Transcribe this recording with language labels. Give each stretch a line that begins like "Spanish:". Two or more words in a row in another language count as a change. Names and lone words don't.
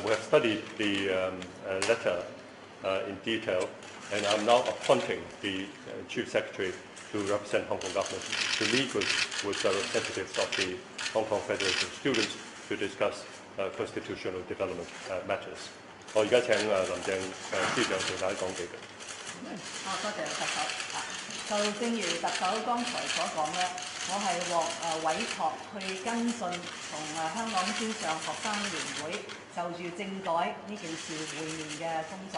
English: We have studied the letter in detail, and I'm now appointing the Chief Secretary to represent Hong Kong government to meet with the representatives of the Hong Kong Federation of Students to discuss constitutional development matters.
Cantonese: 我而家請林鄭司長同大家講幾句。多謝特首。就正如特首剛才所講咧，我係獲委託去跟進同香港專上學生聯會就住政改呢件事會面嘅工作。